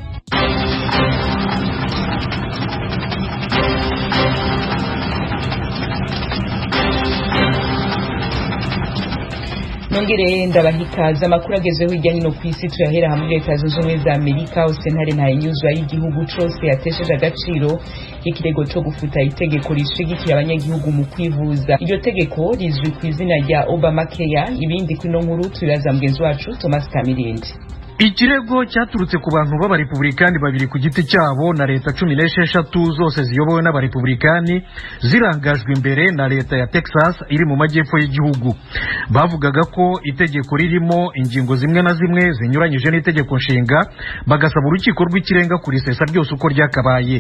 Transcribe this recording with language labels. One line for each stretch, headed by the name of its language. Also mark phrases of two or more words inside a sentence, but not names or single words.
Rundi: Nongere ndabahikaza amakuru agezeho hirya no kw'isi tuyahera hamwe Leta Zunze Ubumwe za Amerika. Sentare ntayinyuzwa y'igihugu cose yatesheje agaciro ikirego co gufuta itegeko rishigikira abanyagihugu mu kwivuza. Iryo tegeko rizwi ku izina rya Obamacare. Ibindi kuri no nkuru turaza mugenzi wacu Thomas Kamirindi.
Kinyarwanda: Ikirego cyaturutse ku bantu b'abarepublikani babiri ku giti cyabo na leta 16 zose ziyobowe n'abarepublikani zirangajwe imbere na leta ya Texas iri mu majyepfo y'igihugu. Bavugaga ko itegeko ririmo ingingo zimwe na zimwe zinyuranyije n'itegeko nshinga, bagasaba urukiko rw'ikirenga kurisesa byose uko ryakabaye.